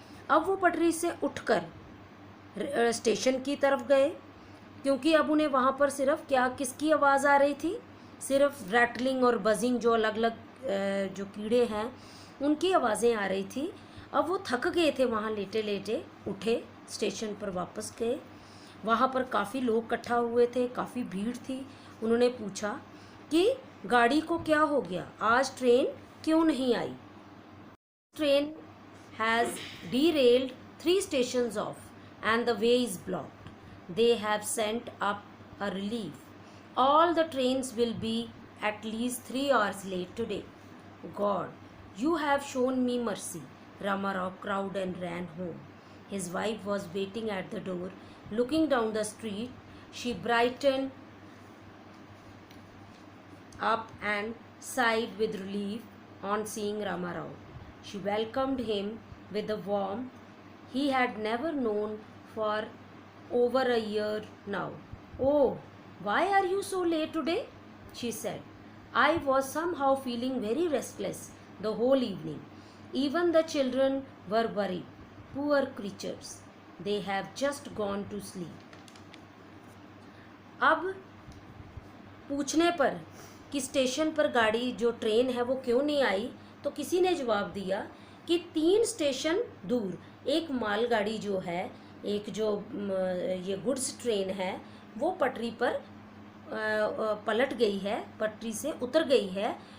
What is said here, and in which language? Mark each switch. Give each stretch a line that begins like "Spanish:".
Hindi: अब वो पटरी से उठकर स्टेशन की तरफ गए, क्योंकि अब उन्हें वहाँ पर सिर्फ किसकी आवाज़ आ रही थी, सिर्फ रैटलिंग और बजिंग, जो अलग अलग जो कीड़े हैं उनकी आवाज़ें आ रही थी। अब वो थक गए थे, वहाँ लेटे लेटे उठे, स्टेशन पर वापस गए। वहाँ पर काफ़ी लोग इकट्ठा हुए थे, काफ़ी भीड़ थी। उन्होंने पूछा कि गाड़ी को क्या हो गया, आज ट्रेन क्यों नहीं आई।
English: Train has derailed 3 stations off and the way is blocked. They have sent up a relief. All the trains will be at least 3 hours late today. God, you have shown me mercy. Ramarao cried and ran home. His wife was waiting at the door, looking down the street. She brightened up and sighed with relief on seeing Ramarao. She welcomed him with the warmth he had never known for over a year now. "Oh, why are you so late today?" she said. "I was somehow feeling very restless the whole evening. Even the children were worried. Poor creatures. They have just gone to sleep."
Hindi: अब पूछने पर कि station पर गाड़ी जो train है वो क्यों नहीं आई, तो किसी ने जवाब दिया कि 3 स्टेशन दूर एक मालगाड़ी जो है, एक जो ये गुड्स ट्रेन है, वो पटरी पर पलट गई है, पटरी से उतर गई है